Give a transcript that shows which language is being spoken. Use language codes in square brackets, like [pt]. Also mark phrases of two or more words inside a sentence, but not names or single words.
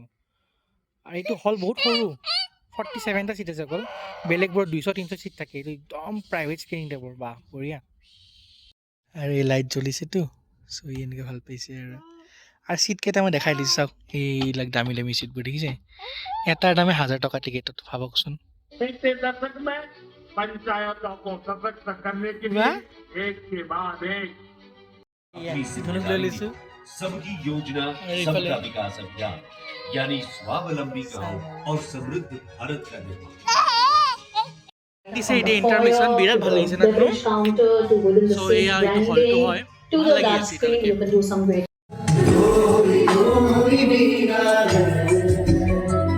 [as] আৰু এইটো হল বহুত সৰু, 47টা চিট আছে অকল, বেলেগবোৰত 200-300 চিট থাকে। এইটো একদম প্ৰাইভেট স্ক্ৰীনিং টাইপৰ, বাহ বঢ়িয়া। আৰু এই লাইট জ্বলিছেতো, চ' এনেকৈ ভাল পাইছে। আৰু চিট কেইটা মই দেখাই দিছোঁ চাওক, এইবিলাক দামী দামী চিটবোৰ দেখিছে, এটাৰ দামে 1000 টকা টিকেটত, ভাবকচোন। [hi] सबकी योजना सबका विकास अभियान, यानी स्वावलंबी गांव और समृद्ध भारत का निर्माण। [as] দিছে এতিয়া ইণ্টাৰমিশ্যন, বিৰাট ভাল লাগিছে না কোনো। চ' এয়া এইটো হলটো হয়, ভাল লাগি আছে এতিয়ালৈকে।